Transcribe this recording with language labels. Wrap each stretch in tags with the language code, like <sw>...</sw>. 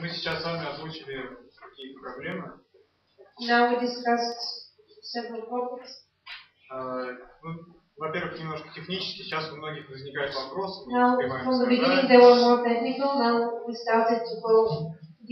<ru>Мы сейчас с вами озвучили какие проблемы.</ru> <en>Now we discussed several topics.</en> <ru>Во-первых, немножко технически. Сейчас у многих возникают вопросы.</ru> <en>Now, from the beginning they were more technical. Now we started to go to</en>